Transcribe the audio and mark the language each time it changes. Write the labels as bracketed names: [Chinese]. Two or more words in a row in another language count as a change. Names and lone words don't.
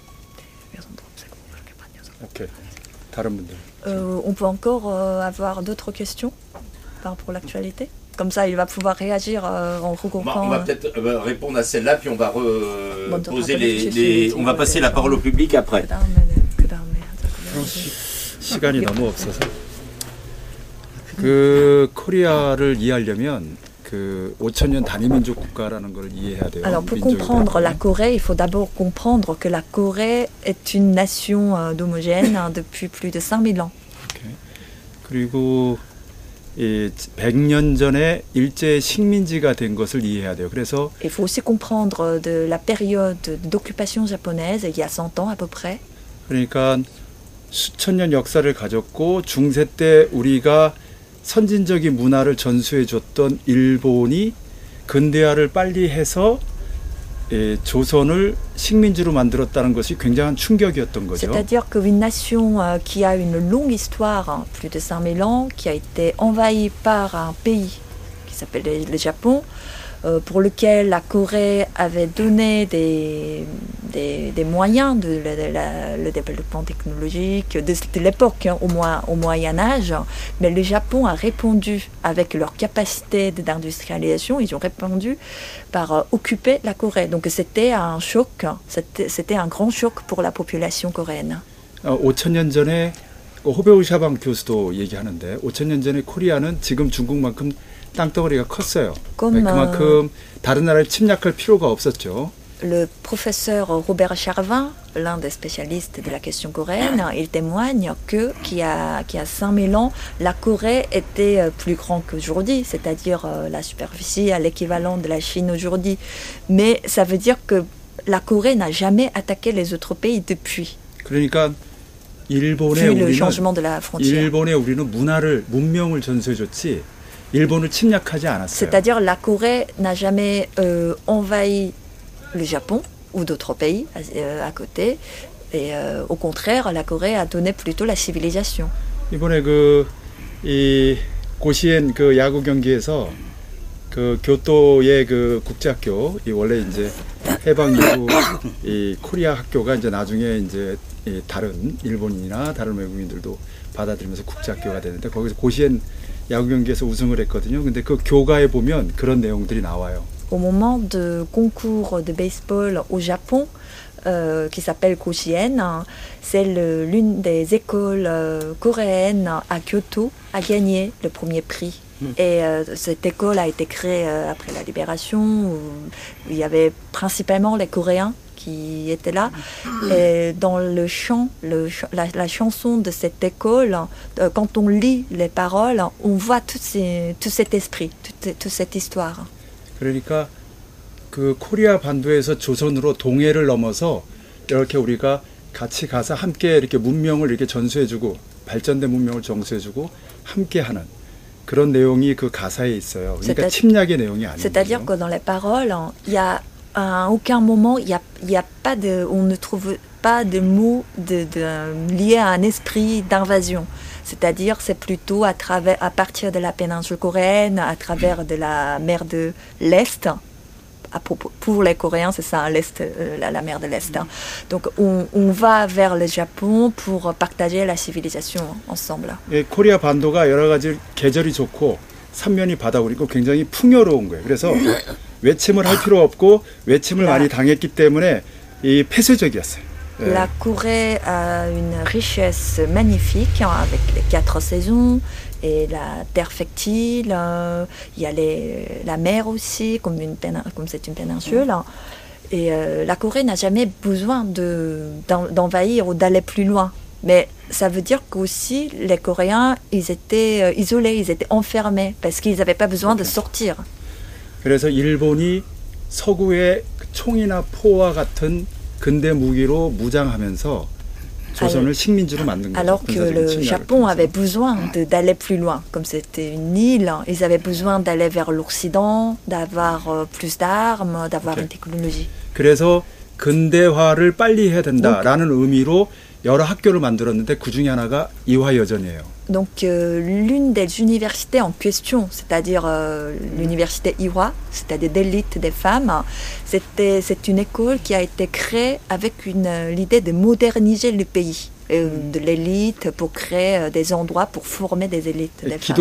[French] On peut encore avoir d'autres questions par rapport à l'actualité? Comme ça, il va pouvoir réagir en regroupant... On va peut-être répondre à celle-là, puis on va poser on va passer la parole au public après. [Korean] 시간이 너무 없어서 그 코리아를 이해하려면 그 5,000년 단위민족 국가라는 걸 이해해야 돼요. [French] Alors pour comprendre la Corée, il faut d'abord comprendre que la Corée est une nation d'homogène depuis plus de 5000 ans. Okay. [Korean] 그리고 100년 전에 일제 식민지가 된 것을 이해해야 돼요. 그래서 [French] il faut aussi comprendre de la période d'occupation japonaise il y a 100 ans à peu près. [Korean] 그러니까 수천 년 역사를 가졌고 중세 때 우리가 선진적인 문화를 전수해 줬던 일본이 근대화를 빨리 해서 조선을 식민지로 만들었다는 것이 굉장한 충격이었던 거죠. [French] C'est-à-dire qu'une nation qui a une longue histoire, plus de 5000 ans, qui a été envahie par un pays qui s'appelle le Japon, pour lequel la Corée avait donné des moyens le développement technologique de l'époque, au Moyen Âge, mais le Japon a répondu avec leur capacité d'industrialisation, ils ont répondu par occuper la Corée. Donc c'était un choc, c'était un grand choc pour la population coréenne. [Korean] 5,000년 전에 호베우 샤방 교수도 얘기하는데 5,000년 전에 코리아는 지금 중국만큼 땅덩어리가 컸어요. 그만큼 다른 나라를 침략할 필요가 없었죠. [French] Le professeur Robert Charvin, l'un des spécialistes de la question coréenne, il témoigne qu'il y a 5000 ans, la Corée était plus grande qu'aujourd'hui, c'est-à-dire la superficie à l'équivalent de la Chine aujourd'hui. Mais ça veut dire que la Corée n'a jamais attaqué les autres pays depuis. [Korean] 그러니까 [French] Puis le changement de la frontière. [Korean] 일본에 우리는 문명을 전수해줬지. [French] C'est-à-dire la Corée n'a jamais envahi le Japon ou d'autres pays à côté. Et au contraire, la Corée a donné plutôt la civilisation. [Korean] 이번에 이 고시엔 야구 경기에서 교토의 국제학교 원래 이제 해방 이후 이 코리아 학교가 이제 나중에 이제 다른 일본인이나 다른 외국인들도 받아들이면서 국제학교가 되는데 거기서 고시엔 야구 경기에서 우승을 했거든요. 근데 그 교가에 보면 그런 내용들이 나와요. [French] Au moment de concours de baseball au Japon, qui s'appelle Koshien. C'est l'une des écoles coréennes à Kyoto a gagné le premier prix. Et cette école a été créée après la libération, où il y avait principalement les Coréens qui étaient là. Et dans le chant, la chanson de cette école, quand on lit les paroles, on voit tout cet esprit, toute cette histoire. [Korean] 그러니까 그 코리아 반도에서 조선으로 동해를 넘어서 이렇게 우리가 같이 가서 함께 이렇게 문명을 이렇게 전수해주고 발전된 문명을 전수해주고 함께하는 그런 내용이 그 가사에 있어요. 그러니까 침략의 내용이 아니에요. [French] C'est-à-dire que dans les paroles, il y a à aucun moment il y a pas de, on ne trouve pas de mots liés à un esprit d'invasion. C'est-à-dire c'est plutôt à partir de la péninsule coréenne, à travers de la mer de l'Est. Pour les Coréens, c'est ça, l'Est, la mer de l'Est. Donc on va vers le Japon pour partager la civilisation ensemble. [Korean] 예, 코리아 반도가 여러 가지 계절이 좋고 삼면이 바다 그리고 굉장히 풍요로운 거예요. 그래서 외침을 할 필요 없고 외침을 많이 당했기 때문에 이 폐쇄적이었어요. [French] La Corée a une richesse magnifique avec les 4 saisons et la terre fertile. Il y a la mer aussi, comme c'est une péninsule. Et la Corée n'a jamais besoin d'envahir ou d'aller plus loin. Mais ça veut dire qu'aussi les Coréens, ils étaient isolés, ils étaient enfermés parce qu'ils n'avaient pas besoin de sortir. [Korean] 그래서 일본이 서구의 총이나 포와 같은 근대 무기로 무장하면서 조선을 식민지로 만든 거죠. [French] Alors que le Japon avait besoin d'aller plus loin, comme c'était une île, ils avaient besoin d'aller vers l'Occident, d'avoir plus d'armes, d'avoir une technologie. [Korean] 그래서 근대화를 빨리 해야 된다라는 의미로 여러 학교를 만들었는데 그 중에 하나가 이화여전이에요. [French] Donc l'une des universités en question, c'est-à-dire l'université Iwa, c'est-à-dire d'élite des femmes, c'est une école qui a été créée avec l'idée de moderniser le pays, de l'élite pour créer des endroits pour former des élites des femmes.